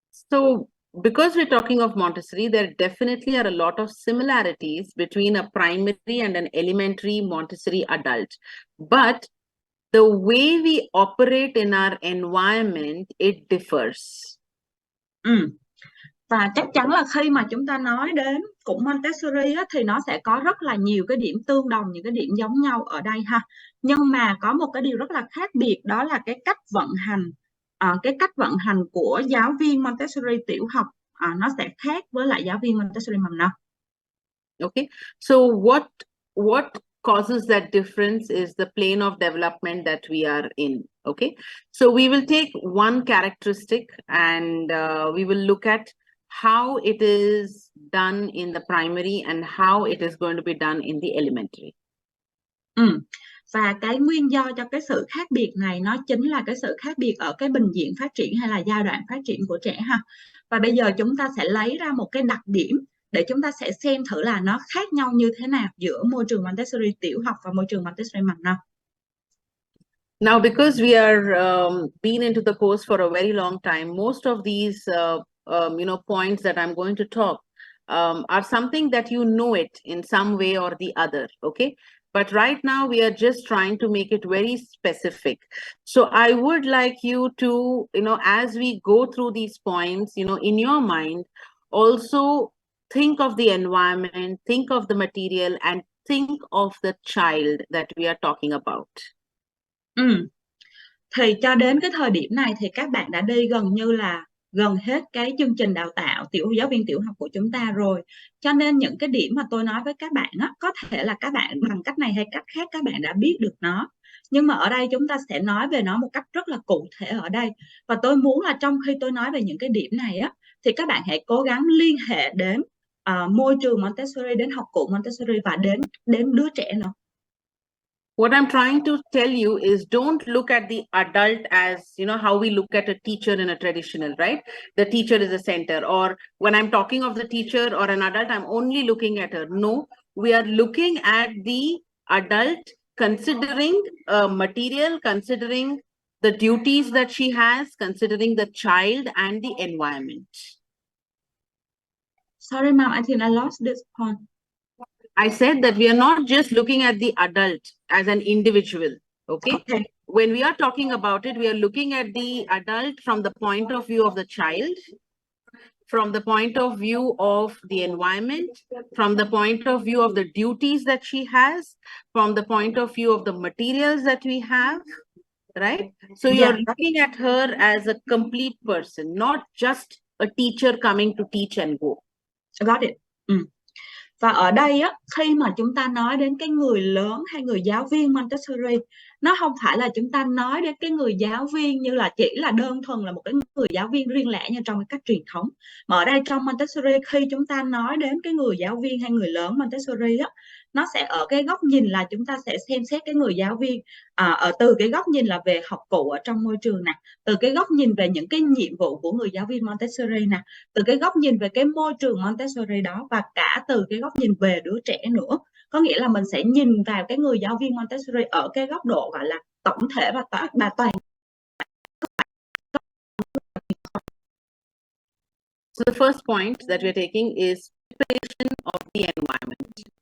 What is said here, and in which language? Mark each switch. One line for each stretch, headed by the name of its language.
English: So because we're talking of Montessori, there definitely are a lot of similarities between a primary and an elementary Montessori adult. But the way we operate in our environment, it differs.
Vietnamese: Và chắc chắn là khi mà chúng ta nói đến cũng Montessori á, thì nó sẽ có rất là nhiều cái điểm tương đồng, những cái điểm giống nhau ở đây ha. Nhưng mà có một cái điều rất là khác biệt, đó là cái cách vận hành. Cái cách vận hành của giáo viên Montessori tiểu học nó sẽ khác với lại giáo viên Montessori mầm non.
English: Okay, so what causes that difference is the plane of development that we are in. Okay, so we will take one characteristic and we will look at how it is done in the primary and how it is going to be done in the elementary.
Vietnamese: Và cái nguyên do cho cái sự khác biệt này nó chính là cái sự khác biệt ở cái bình diện phát triển hay là giai đoạn phát triển của trẻ ha. Và bây giờ chúng ta sẽ lấy ra một cái đặc điểm để chúng ta sẽ xem thử là nó khác nhau như thế nào giữa môi trường Montessori tiểu học và môi trường Montessori mầm non.
English: Now, because we are been into the course for a very long time, most of these points that I'm going to talk are something that you know it in some way or the other. Okay. But right now we are just trying to make it very specific. So I would like you to, as we go through these points, in your mind, also think of the environment, think of the material, and think of the child that we are talking about.
Vietnamese: Thì cho đến cái thời điểm này thì các bạn đã đi gần như là gần hết cái chương trình đào tạo giáo viên tiểu học của chúng ta rồi. Cho nên những cái điểm mà tôi nói với các bạn á, có thể là các bạn bằng cách này hay cách khác các bạn đã biết được nó. Nhưng mà ở đây chúng ta sẽ nói về nó một cách rất là cụ thể ở đây. Và tôi muốn là trong khi tôi nói về những cái điểm này á, thì các bạn hãy cố gắng liên hệ đến môi trường Montessori, đến học cụ Montessori và đến đứa trẻ nữa.
English: What I'm trying to tell you is don't look at the adult as, how we look at a teacher in a traditional, right? The teacher is a center, or when I'm talking of the teacher or an adult, I'm only looking at her. No, we are looking at the adult, considering material, considering the duties that she has, considering the child and the environment. Sorry, ma'am, I think I lost this point. I said that we are not just looking at the adult as an individual, okay? When we are talking about it, we are looking at the adult from the point of view of the child, from the point of view of the environment, from the point of view of the duties that she has, from the point of view of the materials that we have, right? So you're looking at her as a complete person, not just a teacher coming to teach and go. Got it.
Vietnamese: Và ở đây á, khi mà chúng ta nói đến cái người lớn hay người giáo viên Montessori, nó không phải là chúng ta nói đến cái người giáo viên như là chỉ là đơn thuần là một cái người giáo viên riêng lẻ như trong cái cách truyền thống. Mà ở đây trong Montessori, khi chúng ta nói đến cái người giáo viên hay người lớn Montessori á, nó sẽ ở cái góc nhìn là chúng ta sẽ xem xét cái người giáo viên ở từ cái góc nhìn là về học cụ ở trong môi trường nè, từ cái góc nhìn về những cái nhiệm vụ của người giáo viên Montessori nè, từ cái góc nhìn về cái môi trường Montessori đó, và cả từ cái góc nhìn về đứa trẻ nữa. Có nghĩa là mình sẽ nhìn vào cái người giáo viên Montessori ở cái góc độ gọi là tổng thể và toàn.
English: So the first point that we're taking is preparation of the environment.